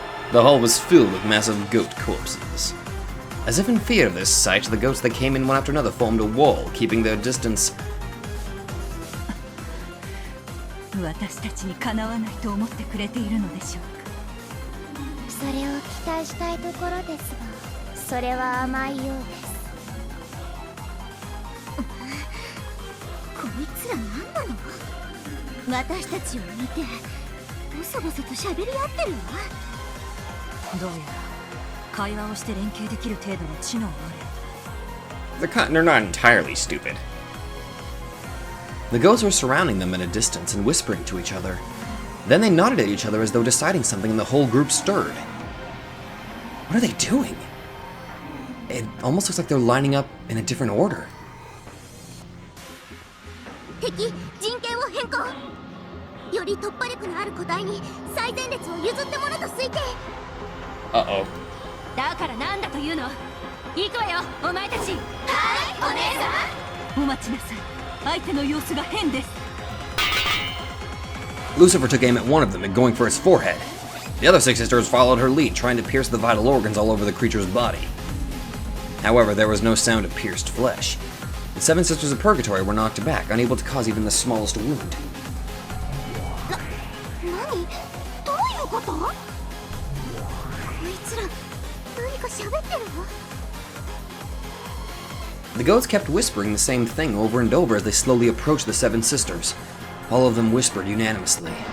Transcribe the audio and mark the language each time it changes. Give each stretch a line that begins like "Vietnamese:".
English: The hall was filled with massive goat corpses. As if in fear of this sight, the goats that came in one after another formed a wall, keeping their distance.
Japanese: 私たちにかなわないと思ってくれているのでしょうか。それを期待したいところですが、それは甘いようです。こいつら何なの？私たちを見てボソボソと喋り合ってるわ。どうやら会話をして連携できる程度の知能がある。
English: They're not entirely stupid. The goats were surrounding them at a distance and whispering to each other. Then they nodded at each other as though deciding something, and the whole group stirred. What are they doing? It almost looks like they're lining up in a different order.
Japanese: 敵、陣形を変更。より突破力のある個体に最前列を譲ったものと推定。
English: Uh-oh.
Japanese: だからなんだというの？行くわよ、お前たち。はい、お姉さん。お待ちなさい。相手の様子が変です。
English: Lucifer took aim at one of them and going for his forehead. The other six sisters followed her lead, trying to pierce the vital organs all over the creature's body. However, there was no sound of pierced flesh. The Seven Sisters of Purgatory were knocked back, unable to cause even the smallest wound.
Japanese: 何？どういうこと？こいつら何か喋ってるわ。
English: The goats kept whispering the same thing over and over as they slowly approached the Seven Sisters. All of them whispered unanimously.